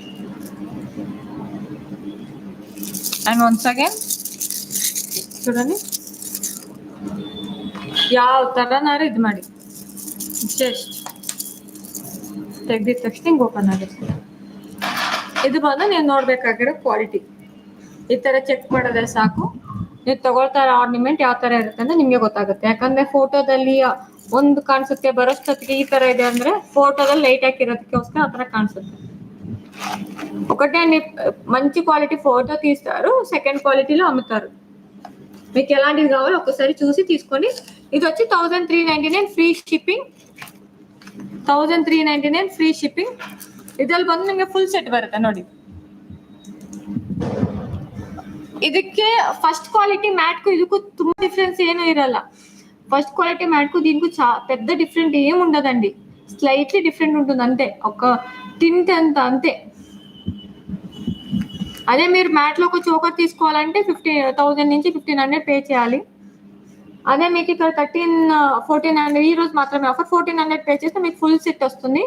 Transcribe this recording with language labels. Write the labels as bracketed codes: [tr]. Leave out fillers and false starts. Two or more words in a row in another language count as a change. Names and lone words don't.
[en] and once again [kn] చూడండి ಯಾವ ತರನಾರು ಇದು ಮಾಡಿ ಜಸ್ಟ್ ತೆಗ್ದಿದ ತಕ್ಷಣ ಹಿಂಗೆ ಓಪನ್ ಆಗುತ್ತೆ. ಇದು ಬಂದು ನೀವು ನೋಡ್ಬೇಕಾಗಿರೋ ಕ್ವಾಲಿಟಿ. ಈ ತರ ಚೆಕ್ ಮಾಡಿದ್ರೆ ಸಾಕು, ನೀವು ತಗೊಳ್ತಾ ಇರೋ ಆರ್ನಿಮೆಂಟ್ ಯಾವ ತರ ಇರುತ್ತೆ ಅಂತ ನಿಮ್ಗೆ ಗೊತ್ತಾಗುತ್ತೆ. ಯಾಕಂದ್ರೆ ಫೋಟೋದಲ್ಲಿ ಒಂದು ಕಾಣಿಸುತ್ತೆ, ಬರೋಷ್ಟೊತ್ತಿಗೆ ಈ ತರ ಇದೆ ಅಂದ್ರೆ ಫೋಟೋದಲ್ಲಿ ಲೈಟ್ ಹಾಕಿರೋದಕ್ಕೋಸ್ಕರ ఆ ತರ కాన్సెప్ట్. [te] ఒకటే అండి, మంచి క్వాలిటీ ఫోటో తీస్తారు, [en] second qualityలో [te] అమ్ముతారు. మీకు ఎలాంటిది కావాలో ఒక్కసారి చూసి తీసుకోండి. ఇది వచ్చి [en] 1399 free shipping. 1399 free shipping. [kn] ಇದ್ರಲ್ಲಿ ಬಂದು ನಿಮಗೆ [en] full set [kn] ಬರುತ್ತೆ ನೋಡಿ. ಇದಕ್ಕೆ [en] first quality matteಗೂ [kn] ಇದಕ್ಕೂ ತುಂಬಾ ಡಿಫ್ರೆನ್ಸ್ ಏನೂ ಇರಲ್ಲ. [en] first quality matteకు [te] దీనికి పెద్ద డిఫరెంట్ ఏం ఉండదండి, [en] slightly different [te] ఉంటుంది అంతే, ఒక టింట్ అంతే. అదే మీరు మ్యాట్లో ఒక చోకర్ తీసుకోవాలంటే 15,000 నుంచి 1500 పే చేయాలి. అదే మీకు ఇక్కడ 1400 ఈ రోజు మాత్రమే ఆఫర్, 1400 పే చేస్తే మీకు [en] full set [te] వస్తుంది.